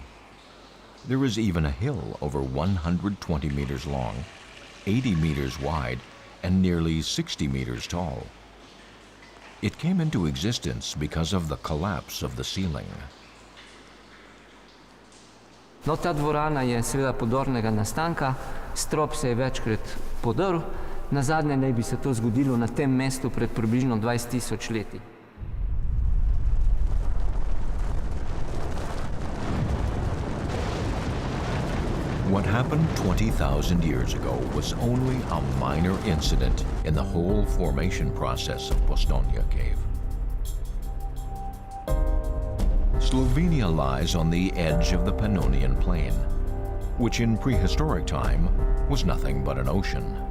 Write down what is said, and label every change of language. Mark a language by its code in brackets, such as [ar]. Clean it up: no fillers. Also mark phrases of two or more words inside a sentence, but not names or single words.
[en] There is even a hill over 120 meters long, 80 meters wide, and nearly 60 meters tall. It came into existence because of the collapse of the ceiling. [sl] No, ta dvorana je seveda podornega nastanka, strop se je večkrat podrl, nazadnje naj bi se to zgodilo na tem mestu pred približno 20.000 leti. [en] What happened 20,000 years ago was only a minor incident in the whole formation process of Postonia Cave. Slovenia lies on the edge of the Pannonian Plain, which in prehistoric time was nothing but an ocean.